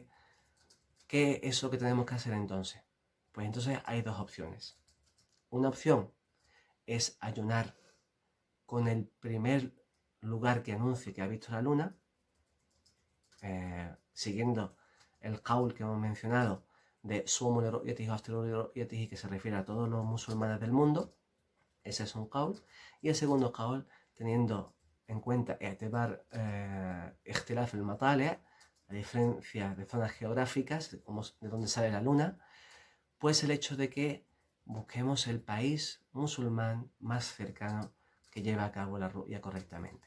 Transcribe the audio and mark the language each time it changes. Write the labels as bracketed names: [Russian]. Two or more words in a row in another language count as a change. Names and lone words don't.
[Spanish] ¿Qué es lo que tenemos que hacer entonces? Pues entonces hay dos opciones. Una opción es ayunar con el primer lugar que anuncie que ha visto la luna, siguiendo el qaul que hemos mencionado de [Arabic] صوموا لرؤيته وأفطروا لرؤيته, [Spanish] que se refiere a todos los musulmanes del mundo. Ese es un qaul. Y el segundo qaul, teniendo en cuenta [Arabic] اختلاف المطالع', [Spanish] la diferencia de zonas geográficas, de donde sale la luna, pues el hecho de que busquemos el país musulmán más cercano que lleva a cabo la ru'ya correctamente.